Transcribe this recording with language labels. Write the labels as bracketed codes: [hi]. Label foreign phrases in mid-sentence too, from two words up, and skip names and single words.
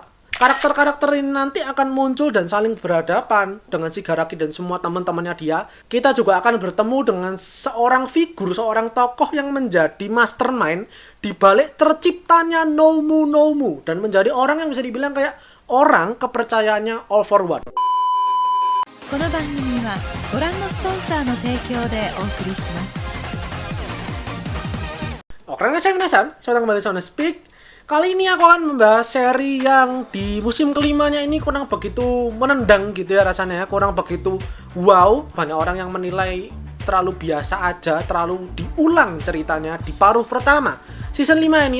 [id] Karakter-karakter ini nanti akan muncul dan saling berhadapan dengan Shigaraki dan semua teman-temannya dia. Kita juga akan bertemu dengan seorang figur, seorang tokoh yang menjadi mastermind di balik terciptanya Nomu dan menjadi orang yang bisa dibilang kayak orang kepercayaannya All for One. [ja] この番組はご覧のスポンサーの提供でお送りします。 [id] Oke, saya Minasan, selamat kembali sama Speak. Kali ini aku akan membahas seri yang di musim kelimanya ini kurang begitu menendang gitu ya rasanya, kurang begitu wow. Banyak orang yang menilai terlalu biasa aja, terlalu diulang ceritanya di paruh pertama season 5 ini.